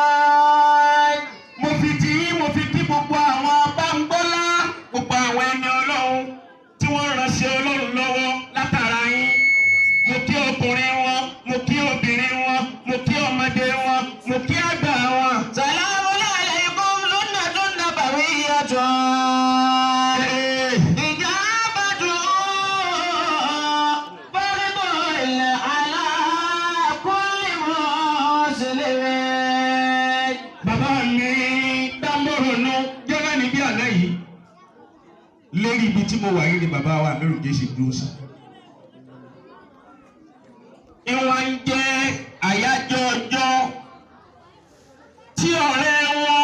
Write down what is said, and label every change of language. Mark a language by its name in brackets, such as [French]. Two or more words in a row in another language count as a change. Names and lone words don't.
[Yoruba] Mo fi kí gbogbo àwọn báńgbọ́lá, gbogbo àwọn ẹni Ọlọ́run tí wọ́n ránṣẹ́ Ọlọ́run lọ́wọ́ látara yín. Mo kí ọkùnrin wọn, mo kí obìnrin wọn, mo kí ọmọdé wọn, mo kí àgbà wọn. [Arabic] السلام عليكم سنة نبوية. إجابة فرض على كل مسلم. [Yoruba] Bàbá mi dámọ̀ràn náà gẹ́gẹ́ ní bí àná yìí. Lérí ibi tí mo wà yìí ni bàbá wa lórí Jésù dúró sí. Ìwọ̀n ń jẹ́ àyájọ́ ọjọ́ tí ọ̀rẹ́ wọn.